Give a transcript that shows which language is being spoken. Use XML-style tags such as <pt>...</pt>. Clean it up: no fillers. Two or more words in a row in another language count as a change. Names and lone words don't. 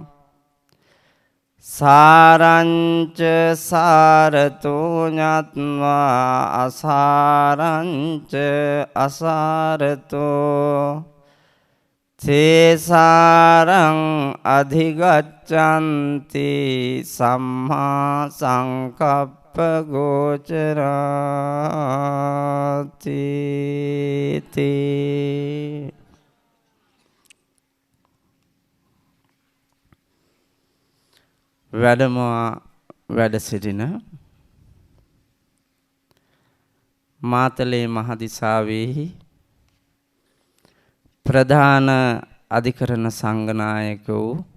<pi>සාරංච සාරතෝ ඤත්වා අසාරංච අසාරතෝ තේසාරං අධිගච්ඡන්ති සම්මා සංකප්ප</pi> <si>ගෝචරාති වැඩ සිටින මාතලේ මහදිසාවෙහි ප්‍රධාන අධිකරණ සංඝනායක වූ</si>